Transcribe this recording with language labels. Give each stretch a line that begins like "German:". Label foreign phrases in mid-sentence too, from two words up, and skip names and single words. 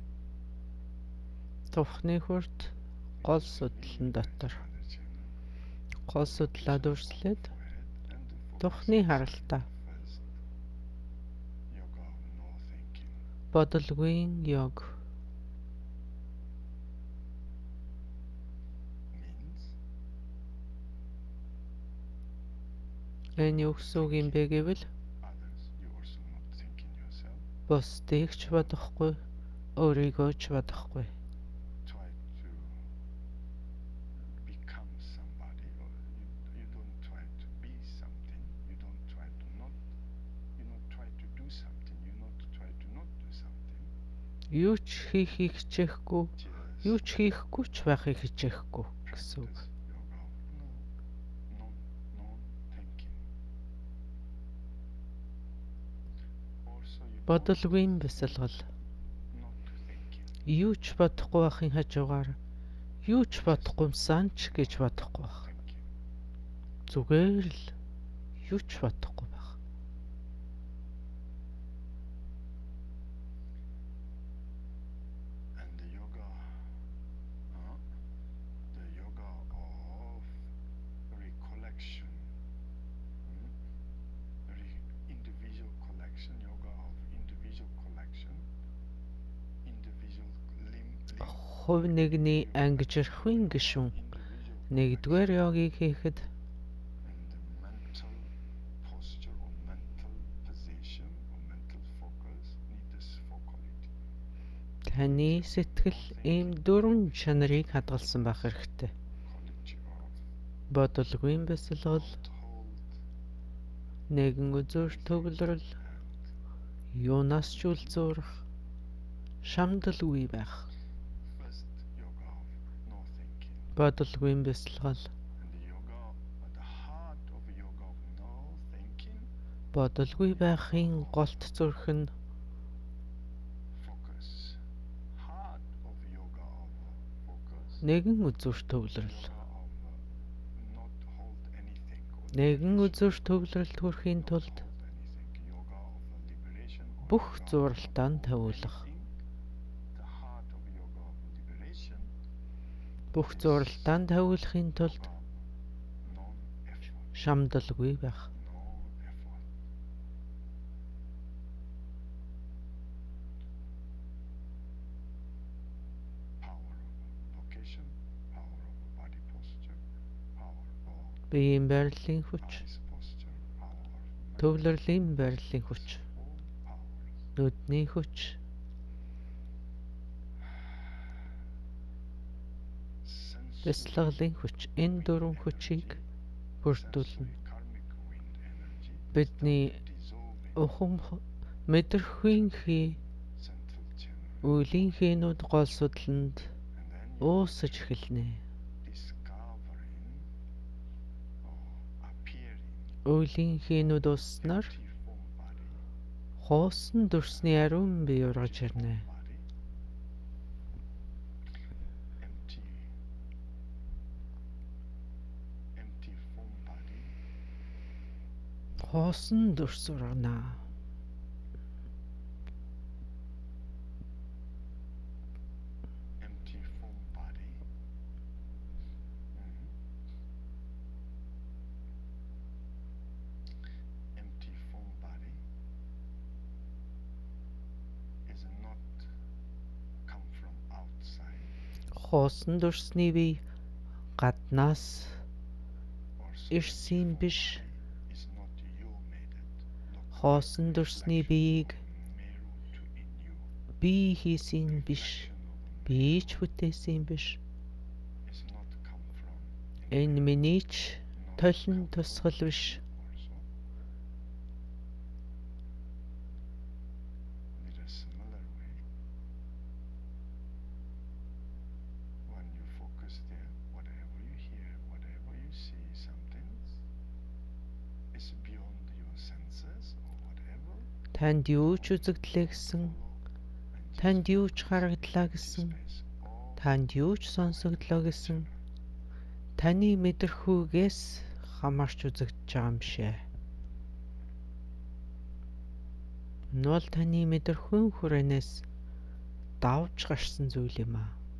Mongolian: Тухны хүрт гол судлалын дотор
English: Mother channel.
Mongolian: гол судлаад үрслээд
English: Forehead and the
Mongolian: тухны focus харалтаа
English: first yoga of no thinking.
Mongolian: бодолгүй йог Means энэ юу гэсэн үг юм бэ гэвэл
English: others you also not thinking yourself.
Mongolian: бусдыг ч бодохгүй, өөрийгөө ч бодохгүй.
English: Try to become somebody, or you don't try to be something. You don't try to not. You not try to do something. You not try to not do something.
Mongolian: Юу ч хийхийг хичээхгүй, Just юу ч хийхгүй ч байхыг хичээхгүй гэсэн үг.
English: practice yoga of non-thinking. Also you
Mongolian: Бодолгүй бясалгал.
English: not thinking.
Mongolian: Юу ч бодохгүй байхын хажуугаар юу ч бодохгүй юмсан ч гэж бодохгүй байх. Thinking. Зүгээр л юу ч бодохгүй байх.
English: And the yoga of recollection, individual collection, yoga of individual collection, individual limb,
Mongolian: Хувь нэгний ангижирхуйн гишүүн individual нэгдүгээр йогийг хийхэд
English: and the mental posture or mental position or mental focus need this focality.
Mongolian: таны сэтгэл ийм дөрвөн чанарыг хадгалсан байх хэрэгтэй.
English: Quality of
Mongolian: Бодолгүй бясалгал, hold нэгэн үзүүр төвлөрөл, and юунаас ч үлзуурах, шамдалгүй байх.
English: first yoga of no thinking.
Mongolian: Бодолгүй бясалгал,
English: And the yoga at the heart of yoga of no thinking,
Mongolian: бодолгүй байхын голт зүрх нь
English: focus. Heart of yoga of focus.
Mongolian: нэгэн үзүүр төвлөрөл.
English: Yoga of not hold anything. Or Нэгэн liberation.
Mongolian: үзүүр төвлөрөлд хүрэхийн Not тулд
English: hold anything. Yoga of liberation. or бүх yoga of зуралтаа not hold тавиулах. anything. The heart of yoga of liberation.
Mongolian: бүх зуралтаа тавиулахын тулд
English: Yoga of non-effort.
Mongolian: шамдалгүй байх.
English: No effort. Power of location, power of body posture, power of
Mongolian: Биеийн байрлалын хүч,
English: eyes posture, power of
Mongolian: төвлөрлийн байрлалын хүч, mental нүдний хүч, sensory бясалгалын хүч, энэ дөрвөн хүчийг бүрдүүлнэ.
English: sensory karmic wind energy Бидний start dissolving
Mongolian: ухам мэдрэхүйн хий,
English: central channel,
Mongolian: үеийн хийнүүд гол судланд
English: and then you
Mongolian: уусаж эхэлнэ.
English: discovering or appearing
Mongolian: Үеийн хийнүүд ууснаар
English: empty form body,
Mongolian: хоосон дүрсний ариун бие ургаж ирнэ.
English: body, empty form body,
Mongolian: Хоосон дүрс ургана.
English: empty form body. Empty form body is not come from outside
Mongolian: Хоосон дүрсний бие гаднаас or ирсэн биш.
English: is not you made it.
Mongolian: Хоосон дүрсний биеийг
English: Meru to in you.
Mongolian: би хийсэн биш. Би ч бүтээсэн биш.
English: Is not come from
Mongolian: Энэ миний ч толин тусгал биш.
English: also. In a similar way, when you focus there, whatever you hear, whatever you see, something is beyond your senses or whatever.
Mongolian: Танд юу ч үзэгдлээ гэсэн, танд юу ч харагдлаа гэсэн, танд юу ч сонсогдлоо гэсэн, таны мэдрэхүйгээс хамаарч үзэгдэж байгаа юм шээ. Энэ бол таны мэдрэхүйн хүрээнээс давж гарсан зүйл юм аа.